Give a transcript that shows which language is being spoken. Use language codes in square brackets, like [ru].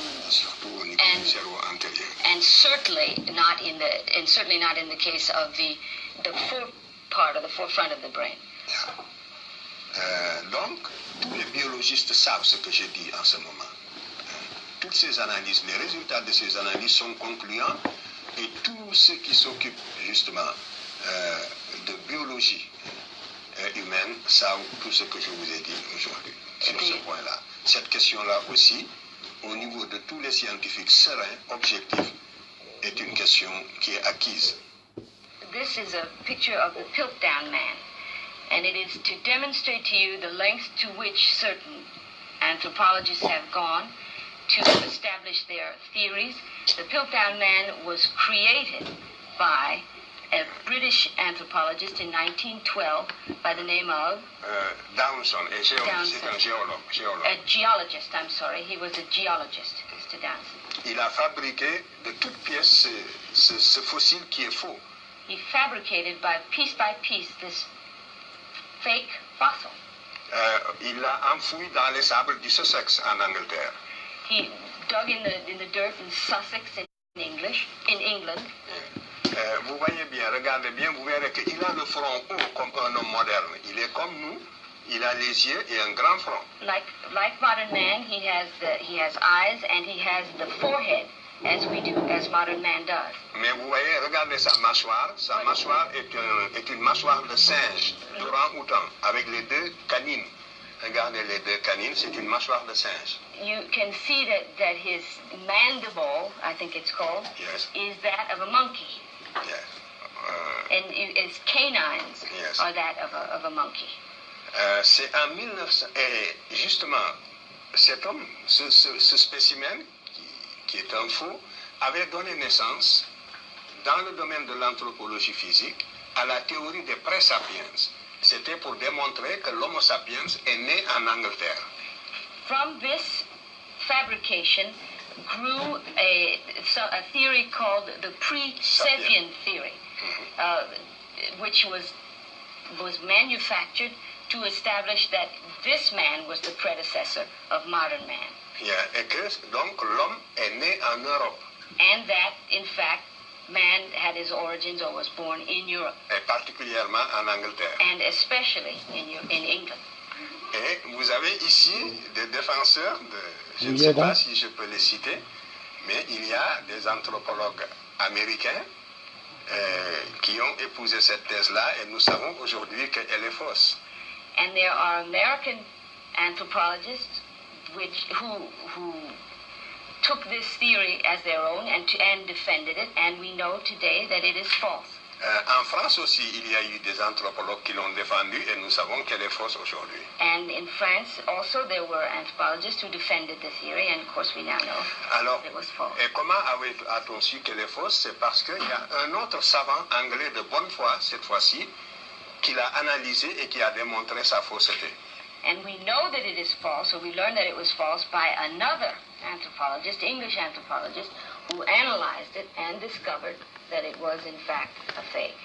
[fr] Surtout au niveau du cerveau antérieur. [en] And certainly not in the case of the forefront of the brain. [fr] Donc, tous les biologistes savent ce que je dis en ce moment. Toutes ces analyses, les résultats de ces analyses sont concluants et tous ceux qui s'occupent justement de biologie humaine savent tout ce que je vous ai dit aujourd'hui sur ce point-là. Cette question-là aussi, au niveau de tous les scientifiques sereins, objectifs, est une question qui est acquise. [en] This is a picture of the Piltdown man, and it is to demonstrate to you the lengths to which certain anthropologists have gone to establish their theories. The Piltdown man was created by a British anthropologist in 1912 by the name of [fr] Downson, c'est un géologue. [en] A geologist, I'm sorry. He was a geologist, Mr. Downson. [fr] Il a fabriqué de toutes pièces ce fossile qui est faux. [en] He fabricated by piece this fake fossil. [fr] Il l'a enfoui dans les sables du Sussex en Angleterre. [en] He dug in the dirt in Sussex in England. [fr] Vous voyez bien, regardez bien, vous verrez qu'il a le front haut comme un homme moderne. Il est comme nous, il a les yeux et un grand front. [en] Like modern man, he has eyes and he has the forehead as modern man does. [fr] Mais vous voyez, regardez sa mâchoire. Sa mâchoire est une mâchoire de singe, d'orang-outan, avec les deux canines. Regardez les deux canines, c'est une mâchoire de singe. [en] You can see that his mandible, I think it's called, yes, is that of a monkey. Yes. And his canines yes, are that of a monkey. [fr] C'est en 1900, et justement, cet homme, ce spécimen, qui est un faux, avait donné naissance, dans le domaine de l'anthropologie physique, à la théorie des pré-sapiens. C'était pour démontrer que l'Homo sapiens est né en Angleterre. [en] From this fabrication grew a theory called the pre-sapien theory, which was manufactured to establish that this man was the predecessor of modern man. [fr] Yeah, et que donc l'homme est né en Europe. [en] And that, in fact, man had his origins or was born in Europe. [fr] Et particulièrement en Angleterre. [en] And especially in England. [fr] Et vous avez ici des défenseurs, je ne sais pas si je peux les citer, mais il y a des anthropologues américains qui ont épousé cette thèse-là et nous savons aujourd'hui qu'elle est fausse. [en] And there are American anthropologists who took this theory as their own and defended it, and we know today that it is false. [fr] En France aussi, il y a eu des anthropologues qui l'ont défendue et nous savons qu'elle est fausse aujourd'hui. [en] And in France also there were anthropologists who defended the theory, and of course we now know that it was false. [fr] Et comment a-t-on su qu'elle est fausse? C'est parce qu'il y a un autre savant anglais de bonne foi, cette fois-ci, qui l'a analysé et qui a démontré sa fausseté. [en] And we know that it is false, or we learned that it was false by another anthropologist, English anthropologist, who analyzed it and discovered that it was in fact a fake.